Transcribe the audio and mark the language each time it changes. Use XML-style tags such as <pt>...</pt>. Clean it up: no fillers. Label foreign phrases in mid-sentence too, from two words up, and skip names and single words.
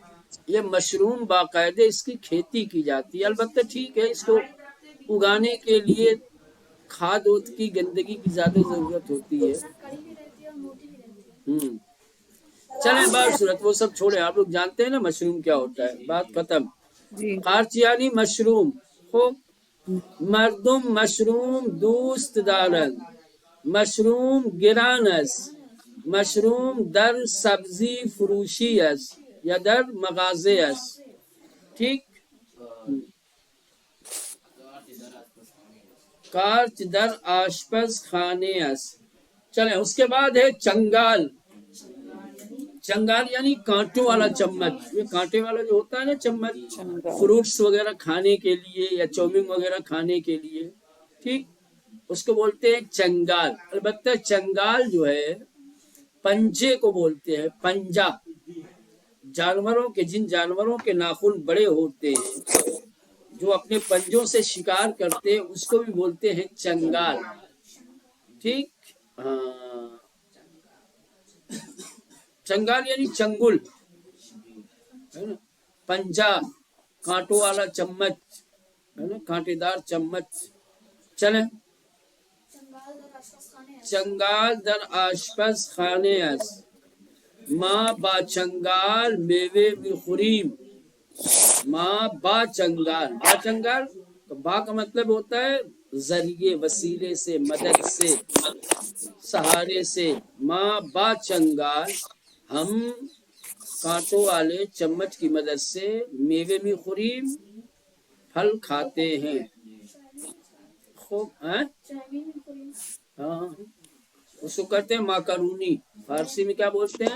<ur>یہ مشروم باقاعدہ اس کی کھیتی کی جاتی ہے. البتہ ٹھیک ہے، اس کو اگانے کے لیے کھاد کی گندگی کی زیادہ ضرورت ہوتی ہے. چلیں بات صورت وہ سب چھوڑے، آپ لوگ جانتے ہیں نا مشروم کیا ہوتا ہے. بات ختم. جی. قارچ یعنی مشروم.</ur> <fa>خوب. مردم مشروم دوست دارند. مشروم گران است. مشروم در سبزی فروشی است یا در مغازه است. ٹھیک. کارچ در آشپز خانے است.</fa> <ur>چلیں اس کے بعد ہے چنگال. چنگال یعنی کانٹوں والا چمچ. یہ کانٹے والا جو ہوتا ہے نا چمچ، فروٹس وغیرہ کھانے کے لیے یا چومنگ وغیرہ کھانے کے لیے، ٹھیک، اس کو بولتے ہیں چنگال. البتہ چنگال جو ہے پنجے کو بولتے ہیں. پنجا جانوروں کے، جن جانوروں کے ناخن بڑے ہوتے ہیں، جو اپنے پنجوں سے شکار کرتے ہیں، اس کو بھی بولتے ہیں چنگال. ٹھیک. ہاں چنگال یعنی چنگل ہے نا. پنجا کانٹوں والا چمچ ہے نا، کانٹے دار چمچ. چلیں.</ur> <fa>چنگال در آشپز خانے است. ما با چنگال میوه میخوریم. ماں با چنگال. با چنگال،</fa> <ur>با کا مطلب ہوتا ہے ذریعے، وسیلے سے، مدد سے، سہارے سے.</ur> <fa>ماں با چنگال</fa> <ur>ہم کانٹوں والے چمچ کی مدد سے</ur> <fa>میوے میں خوریم</fa> <ur>پھل کھاتے ہیں. خوب. ہاں اس کو کہتے ہیں ماکارونی. فارسی میں کیا بولتے ہیں؟</ur>